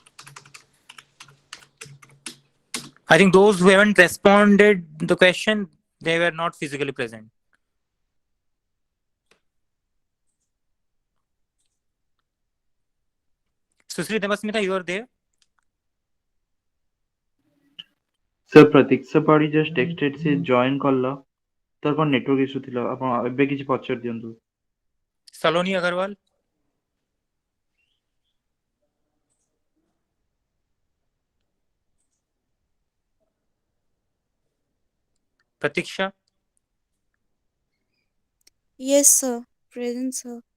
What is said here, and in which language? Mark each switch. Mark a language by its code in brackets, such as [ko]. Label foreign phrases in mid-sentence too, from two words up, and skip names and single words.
[en] I think those who haven't responded the question, they were not physically present. Susri Devasmita, you are there? [or] ସର ପ୍ରତୀକ୍ଷା ପାଢ଼ୀ [en] just texted [or] ସେ ଜଏନ କଲା ତାର ପର [en] network issue [or] ଥିଲା ଆପଣ ଏବେ କିଛି ପଚର ଦିଅନ୍ତୁ [en] Saloni Agarwal. Pratiksha. Yes, sir. Present, sir.